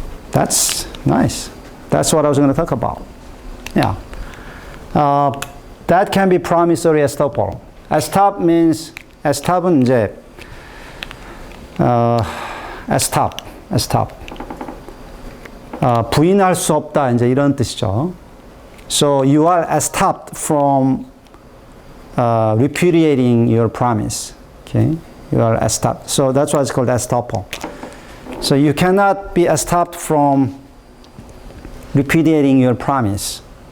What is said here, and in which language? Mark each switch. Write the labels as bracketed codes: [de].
[en] That's nice. That's what I was going to talk about. Yeah. That can be promissory estoppel. Estop means, estop은 이제 estop. [ko] 부인할 수 없다, 이제 이런 뜻이죠. [en] So you are estopped from repudiating your promise. Okay, you are estopped. So that's why it's called estoppel. So you cannot be estopped from repudiating your promise.